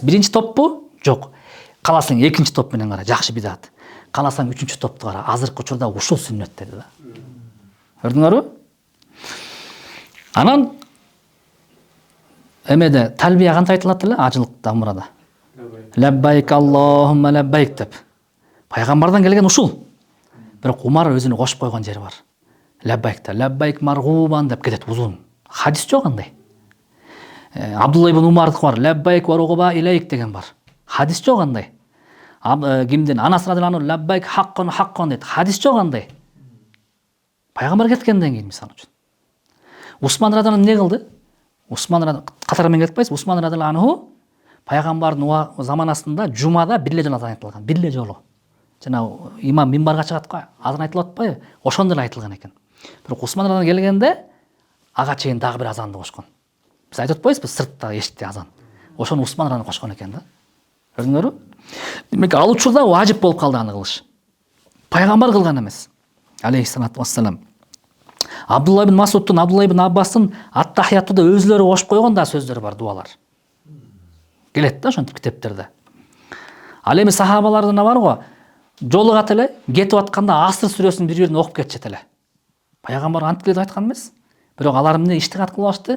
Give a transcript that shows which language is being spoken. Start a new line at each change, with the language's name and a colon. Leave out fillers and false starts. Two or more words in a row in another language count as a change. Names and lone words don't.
Kyrgyz: Биринчи топпу? Жок. Каласаң экинчи топ менен кара, жакшы бидат. Каласаң үчүнчү топту кара, азыркы учурда ушул сүннөт деди да. Көрдүңөрбү? Анан эмеде талбия кантип айтылат эле ажылыкта, умрада?
Arabic: لبيك اللهم لبيك деп.
Kyrgyz: Пайгамбардан келген ушул. Бирок Умар өзүнө кошуп койгон жери бар. Лаббайкта,
Arabic: لبيك مرغوبا
Kyrgyz: деп кетет узун. Хадис жок андай. Абдулла ибн Умардыкы бар,
Arabic: لبيك ورغبة إليك
Kyrgyz: деген бар. Хадис жок андай. Кимден?
Arabic: Анас رضي الله عنه لبيك حقا حقا дейт.
Kyrgyz: Хадис жок андай. Пайгамбар кеткенден кийин мисалы үчүн. Усман
Arabic: رضي الله عنه
Kyrgyz: эмне кылды? Усман радыйаллаху катары менен кетпайсыз? Усман
Arabic: رضي الله عنه
Kyrgyz: пайгамбардын заманасында жумада бир эле жолу азан айтылган, бир эле жолу. Жана имам минбарга чыгат го, азан айтылып атпайбы? Ошондо эле айтылган экен. Бирок Усман
Arabic: رضي الله عنه
Kyrgyz: келгенде ага чейин дагы бир азанды кошкон. Биз айтып атпайбызбы сыртта эшикте азан. Ошону Усман
Arabic: رضي الله عنه
Kyrgyz: кошкон экен да. Көрдүңөрбү? Демек ал учурда важип болуп калды аны кылыш. Пайгамбар кылган эмес.
Arabic: عليه الصلاة والسلام.
Kyrgyz: Абдулла ибн Масудтун, Абдулла ибн Аббастын ат-тахиятта өзлөрү кошуп койгон да сөздөрү бар, дуалар. Келет да ошентип китептерде. Ал эми сахабалардан бар го, жолугат эле, кетип атканда Аср сүрөсүн бир-бирин окуп кетишет эле. Пайгамбар антип келип айткан эмес. Бирок алар эмне иштихат кылбашты?